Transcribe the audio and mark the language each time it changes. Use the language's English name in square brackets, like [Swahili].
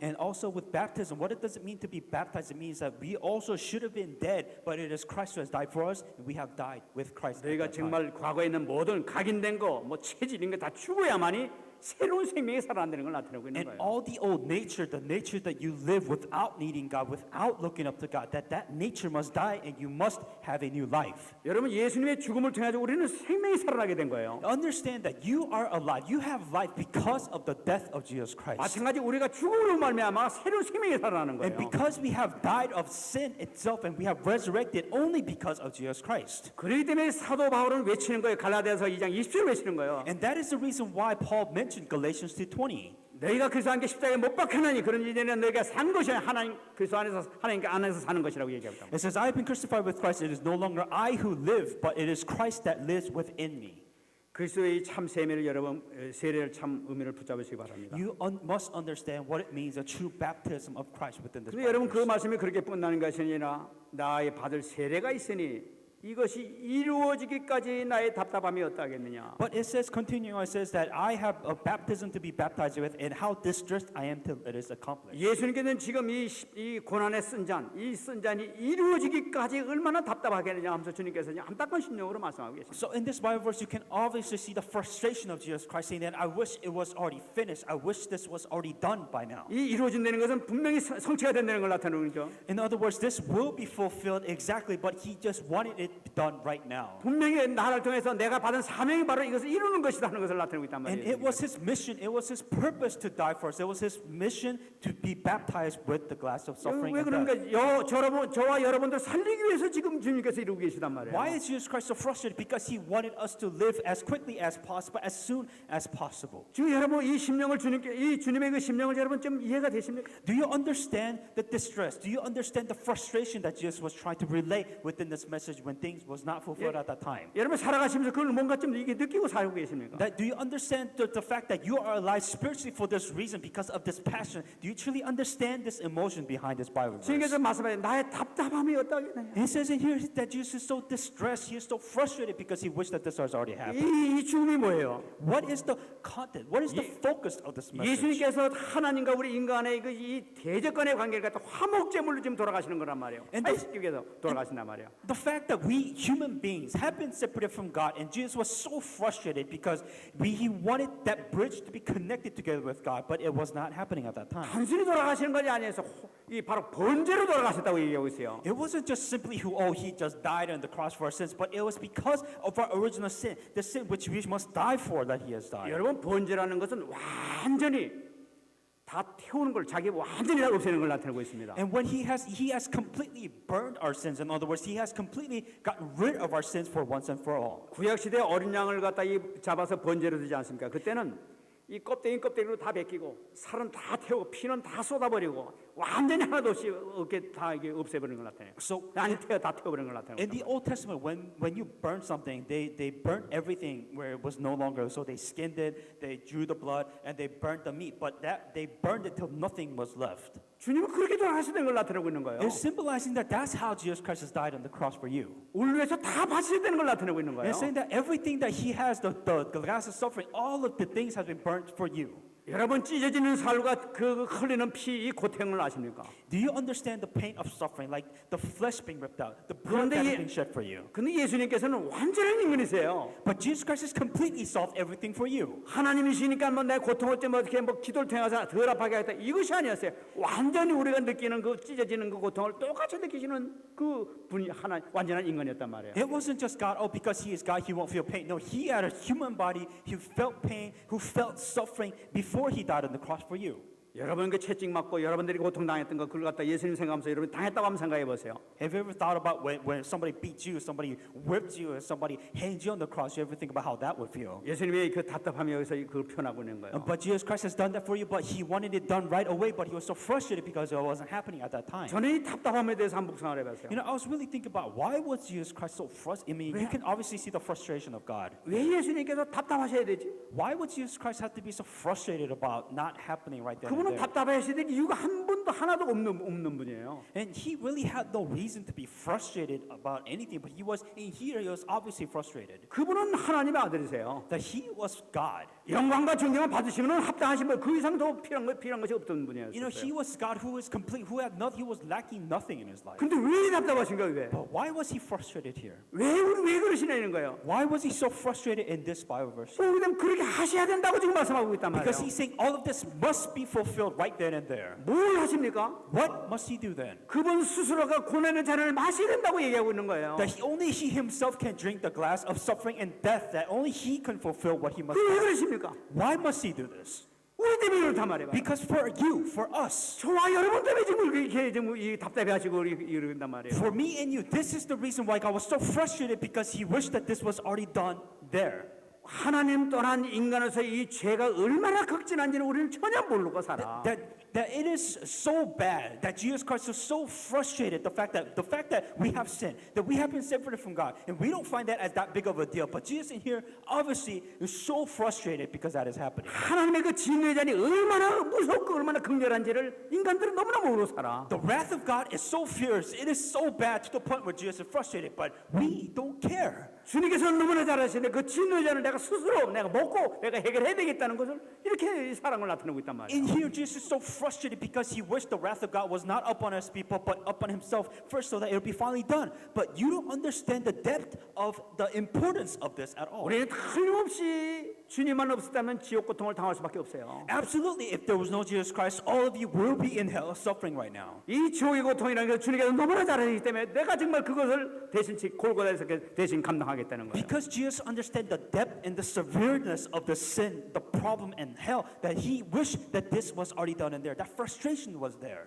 [English] And also with baptism, what it does it mean to be baptized? It means that we also should have been dead, but it is Christ who has died for us, and we have died with Christ. [Korean] 너희가 정말 과거에 있는 모든 각인된 거, 뭐 체질인 거 다 죽어야만이 새로운 생명이 살아난다는 걸 나타내고 있는 [English] And [Korean] 거예요. [English] all the old nature, the nature that you live without needing God, without looking up to God, that nature must die and you must have a new life. [Korean] 여러분 예수님의 죽음을 통해 우리는 생명이 살아나게 된 거예요. [English] Understand that you are alive. You have life because of the death of Jesus Christ. [Korean] 마찬가지 우리가 죽음으로 말미암아 새로운 생명이 살아나는 [English] And [Korean] 거예요. [English] because we have died of sin itself and we have resurrected only because of Jesus Christ. [Korean] 그렇기 때문에 사도 바울은 외치는 거예요. 갈라디아서 2장 20절을 외치는 거예요. [English] And that is the reason why Paul mentioned Galatians 2:20. [Korean] 너희가 그리스도 함께 십자가에 못 박혔나니 그런 이제는 너희가 산 것이 하나님 그리스도 하나님 안에서 사는 것이라고 얘기합니다. [English] It says, I have been crucified with Christ. It is no longer I who live, but it is Christ that lives within me. [Korean] 그리스도의 참 세례를 여러분 세례를 참 의미를 붙잡으시기 바랍니다. [English] You must understand what it means, a true baptism of Christ within this. [Korean] 근데 여러분 그 말씀이 그렇게 끝나는 것이 아니라 나의 받을 세례가 있으니 이것이 이루어지기까지 나의 답답함이 어떠하겠느냐. [English] But it says, continuing, it says that I have a baptism to be baptized with, and how distressed I am till it is accomplished. [Korean] 예수님께서는 지금 이 고난의 쓴 잔이 이루어지기까지 얼마나 답답하겠느냐 하면서 주님께서 안타까운 심령으로 말씀하고 계십니다. [English] So in this Bible verse, you can obviously see the frustration of Jesus Christ, saying that I wish it was already finished. I wish this was already done by now. [Korean] 이 이루어진다는 것은 분명히 성취가 된다는 걸 나타내는 거죠. [English] In other words, this will be fulfilled exactly, but he just wanted it done right now. [Korean] 분명히 나를 통해서 내가 받은 사명이 바로 이것을 이루는 것이다 하는 것을 나타내고 있단 [English] And [Korean] 말이에요. [English] it was his mission, it was his purpose to die for us. It was his mission to be baptized with the glass of suffering [Korean] 왜 [English] and death. [Korean] 그런가? 저와 여러분들 살리기 위해서 지금 주님께서 이루고 계시단 말이에요. [English] Why is Jesus Christ so frustrated? Because he wanted us to live as quickly as possible, as soon as possible. [Korean] 지금 여러분 이 심령을 이 주님의 그 심령을 여러분 좀 이해가 되십니까? [English] Do you understand the distress? Do you understand the frustration that Jesus was trying to relay within this message when things was not fulfilled at that time. [Korean] 여러분 살아가시면서 그걸 뭔가 좀 이게 느끼고 살고 계십니까? [English] That, do you understand the fact that you are alive spiritually for this reason, because of this passion? Do you truly understand this emotion behind this Bible verse? [Korean] 주님께서 말씀하신 나의 답답함이 어떠하겠느냐? [English] He says in here that Jesus is so distressed, he is so frustrated because he wished that this has already happened. [Korean] 이 죽음이 뭐예요? [English] What is the content? What is the focus of this message? [Korean] 예수님께서 하나님과 우리 인간의 이 대적간의 관계를 갖다 화목제물로 지금 돌아가시는 거란 말이에요. 하나님께 위해서 돌아가신단 말이에요. [English] The fact that we human beings have been separated from God, and Jesus was so frustrated because he wanted that bridge to be connected together with God, but it was not happening at that time. [Korean] 단순히 돌아가시는 것이 아니어서 이 바로 번제로 돌아가셨다고 얘기하고 있어요. [English] It wasn't just simply he just died on the cross for our sins, but it was because of our original sin, the sin which we must die for, that he has died. [Korean] 여러분 번제라는 것은 완전히 다 태우는 걸 자기 완전히 다 없애는 걸 나타내고 있습니다. [English] And when he has completely burned our sins. In other words, he has completely gotten rid of our sins for once and for all. [Korean] 구약 시대 어린 양을 갖다 잡아서 번제로 드지 않습니까? 그때는 이 껍데기로 다 벗기고 살은 다 태우고 피는 다 쏟아버리고 완전히 하나도 없이 어깨 다 이게 없애버리는 걸 나타내요. [English] So [Korean] 아니 다 태워버리는 걸 나타내요. [English] in the Old Testament, when you burn something, they burnt everything where it was no longer. So they skinned it, they drew the blood, and they burnt the meat. But they burned it till nothing was left. [Korean] 주님은 그렇게 돌아가시는 걸 나타내고 있는 거예요. [English] It's symbolizing that that's how Jesus Christ has died on the cross for you. [Korean] 우리 위해서 다 바쳐야 되는 걸 나타내고 있는 거예요. [English] And saying that everything that he has, the glass of suffering, all of the things has been burnt for you. [Korean] 여러분 찢어지는 살과 그 흘리는 피 이 고통을 아십니까? [English] Do you understand the pain of suffering, like the flesh being ripped out, the blood that is being shed for you? [Korean] 근데 예수님께서는 완전한 인간이세요. [English] But Jesus Christ has completely solved everything for you. [Korean] 하나님이시니까 뭐 내 고통을 좀 어떻게 뭐 기도를 통해서 덜 아파게 하겠다 이것이 아니었어요. 완전히 우리가 느끼는 그 찢어지는 그 고통을 똑같이 느끼시는 그 분이 하나 완전한 인간이었단 말이에요. [English] It wasn't just God, because he is God, he won't feel pain. No, he had a human body who felt pain, who felt suffering before he died on the cross for you. [Korean] 여러분 그 채찍 맞고 여러분들이 고통 당했던 거 그걸 갖다 예수님 생각하면서 여러분 당했다고 한번 생각해 보세요. [English] Have you ever thought about when somebody beat you, somebody whipped you, or somebody hanged you on the cross? You ever think about how that would feel? [Korean] 예수님의 그 답답함이 여기서 그걸 표현하고 있는 거예요. [English] But Jesus Christ has done that for you, but he wanted it done right away, but he was so frustrated because it wasn't happening at that time. [Korean] 저는 이 답답함에 대해서 한번 묵상을 해봤어요. [English] You know, I was really thinking about why was Jesus Christ so frustrated? I mean, you can obviously see the frustration of God. [Korean] 왜 예수님께서 답답하셔야 되지? [English] Why would Jesus Christ have to be so frustrated about not happening right then and [Korean] 그분은 [English] there? [Korean] 답답하셔야 될 이유가 한 번도 하나도 없는 분이에요. [English] And he really had no reason to be frustrated about anything, but he was in here. He was obviously frustrated [Korean] 그분은 하나님의 아들이세요. [English] that he was God. [Korean] 영광과 존경을 받으시면 합당하신 분, 그 이상 더 필요한 것이 없던 분이었어요. [English] You know, he was God who is complete, who had nothing, he was lacking nothing in his life. [Korean] 근데 왜 답답하신 거예요? 왜? [English] But why was he frustrated here? [Korean] 왜 그러시냐는 거예요. [English] Why was he so frustrated in this Bible verse? [Korean] 그냥 그렇게 하셔야 된다고 지금 말씀하고 있단 말이에요. [English] Because he's saying all of this must be fulfilled right then and there. [Korean] 뭘 하십니까? [English] What must he do then? [Korean] 그분 스스로가 고난의 잔을 마셔야 된다고 얘기하고 있는 거예요. [English] That only he himself can drink the glass of suffering and death, that only he can fulfill what he must [Korean] 왜 [English] do. [Korean] 그러십니까? [English] Why must he do this? [Korean] 우리 때문에 그렇단 말이에요. [English] Because for you, for us, [Korean] 저와 여러분 때문에 지금 이렇게 지금 이 답답해하시고 이런단 말이에요. [English] for me and you, this is the reason why God was so frustrated, because he wished that this was already done there. [Korean] 하나님 떠난 인간에서 이 죄가 얼마나 극진한지는 우리는 전혀 모르고 살아. [English] That it is so bad that Jesus Christ is so frustrated, the fact that we have sinned, that we have been separated from God, and we don't find that as that big of a deal. But Jesus in here obviously is so frustrated because that is happening. [Korean] 하나님의 그 진노의 잔이 얼마나 무섭고 얼마나 극렬한지를 인간들은 너무나 모르고 살아. [English] The wrath of God is so fierce, it is so bad to the point where Jesus is frustrated, but we don't care. [Korean] 주님께서는 너무나 잘하시는데 그 진노의 잔을 내가 스스로 내가 먹고 내가 해결해야 되겠다는 것을 이렇게 사랑을 나타내고 있단 말이에요. [English] In here, Jesus is so frustrated because he wished the wrath of God was not upon his people, but upon himself first, so that it would be finally done. But you don't understand the depth of the importance of this at all. [Korean] 우리는 틀림없이 주님만 없었다면 지옥 고통을 당할 수밖에 없어요. [English] Absolutely, if there was no Jesus Christ, all of you will be in hell suffering right now. [Korean] 이 지옥의 고통이라는 게 주님께서 너무나 잘하시기 때문에 내가 정말 그것을 대신 골고다에서 대신 감당하겠다는 거예요. [English] Because Jesus understands the depth and the severeness of the sin, the problem, and hell, that he wished that this was already done in there. That frustration was there.